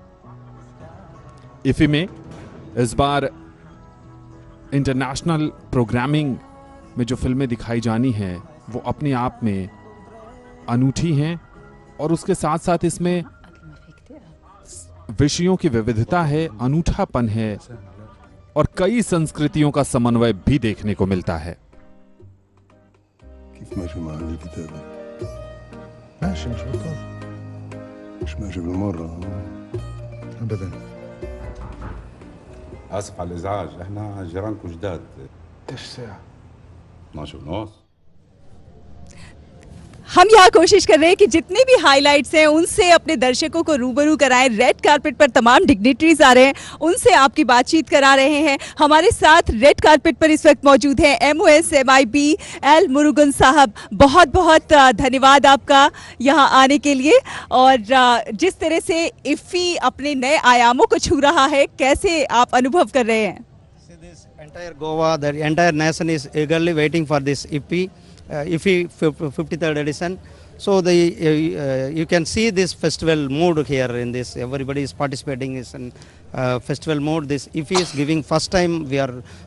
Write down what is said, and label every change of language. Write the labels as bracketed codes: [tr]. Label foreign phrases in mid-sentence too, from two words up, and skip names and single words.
[hi] इफी में इस बार [en] international programming [hi] में जो फिल्में दिखाई जानी हैं वो अपने आप में अनूठी हैं, और उसके साथ साथ इसमें विषयों की विविधता है, अनूठापन है, और कई संस्कृतियों का समन्वय भी देखने को मिलता है। [ar] كيف ماشي مع الكتابة؟ ماشي مش بطال، مش ماشي بالمرة أبدا. آسف على الإزعاج، إحنا جيرانكم جداد. إيش الساعة؟ 12:30. [hi] हम यहाँ कोशिश कर रहे हैं कि जितने भी हाइलाइट्स हैं उनसे अपने दर्शकों को रूबरू कराएं। [en] red carpet [hi] पर तमाम डिग्निटरीज आ रहे हैं, उनसे आपकी बातचीत करा रहे हैं। हमारे साथ [en] red carpet [hi] पर इस वक्त मौजूद हैं MOSMIB एल मुरुगन साहब। बहुत बहुत धन्यवाद आपका यहाँ आने के लिए, और जिस तरह से इफ़ी अपने नए आयामों को छू रहा है, कैसे आप अनुभव कर रहे हैं? [en] Entire Goa, the entire nation is eagerly waiting for this IFFI 53rd edition. So you can see this festival mood here in this. Everybody is participating in festival mode. This IFFI is giving first time we are